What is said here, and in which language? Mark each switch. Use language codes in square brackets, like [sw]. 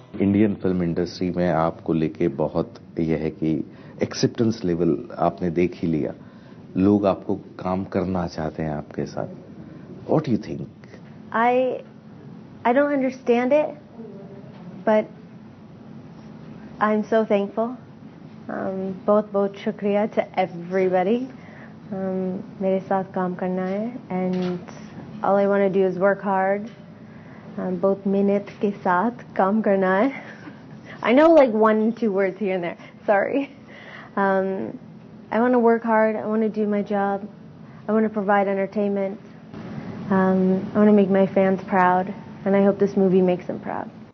[hi] Indian film industry में आपको लेके बहुत यह है कि एक्सेप्टेंस लेवल आपने देख ही लिया, लोग आपको काम करना चाहते हैं आपके साथ. [en] What do you think? I don't understand it, but I'm so thankful. [hi] बहुत शुक्रिया [en] to everybody. [hi] मेरे साथ काम करना है, [en] and all I want to do is work hard. [hi] बहुत मेहनत के साथ काम करना है. [en] I know like 1 or 2 words here and there. Sorry. I want to work hard. I want to do my job, I want to provide entertainment. I want to make my fans proud, and I hope this movie makes them proud.